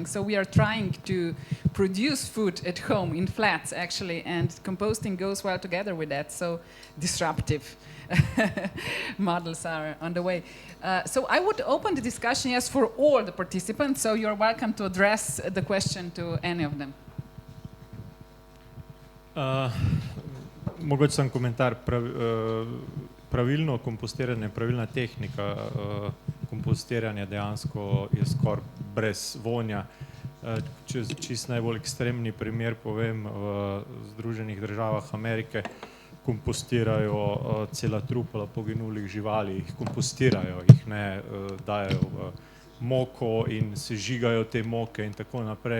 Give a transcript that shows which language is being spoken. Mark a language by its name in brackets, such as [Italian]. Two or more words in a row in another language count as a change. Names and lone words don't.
[English] So we are trying to produce food at home in flats, actually, and composting goes well together with that. So disruptive models are on the way. So I would open the discussion, yes, for all the participants. So you're welcome to address the question to any of them. [Slovenian] Mogoče sam komentar. Pravilno kompostiranje, pravilna tehnika kompostiranja dejansko je skoraj brez vonja. Če čist najbolj ekstremni primer povem, v Združenih državah Amerike kompostirajo cela trupla poginulih živali, jih kompostirajo, jih ne dajo v moko in sežigajo te moke in tako naprej.